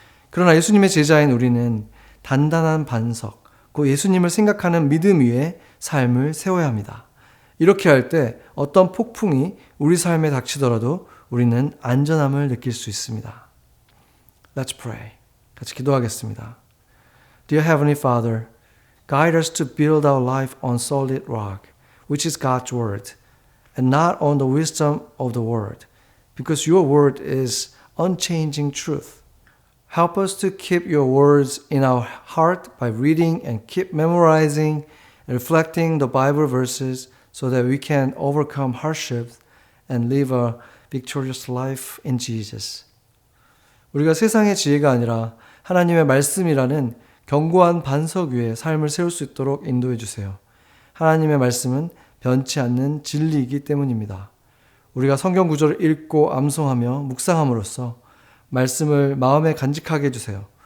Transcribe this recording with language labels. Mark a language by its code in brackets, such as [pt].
[ko] 그러나 예수님의 제자인 우리는 단단한 반석, 그 예수님을 생각하는 믿음 위에 삶을 세워야 합니다. 이렇게 할 때 어떤 폭풍이 우리 삶에 닥치더라도 우리는 안전함을 느낄 수 있습니다. [en] Let's pray. [ko] 같이 기도하겠습니다. [en] Dear Heavenly Father, guide us to build our life on solid rock, which is God's Word, and not on the wisdom of the world, because your Word is unchanging truth. Help us to keep your words in our heart by reading and keep memorizing and reflecting the Bible verses so that we can overcome hardships and live a victorious life in Jesus. [ko] 우리가 세상의 지혜가 아니라 하나님의 말씀이라는 견고한 반석 위에 삶을 세울 수 있도록 인도해 주세요. 하나님의 말씀은 변치 않는 진리이기 때문입니다. 우리가 성경 구절을 읽고 암송하며 묵상함으로써 말씀을 마음에 간직하게 해주세요.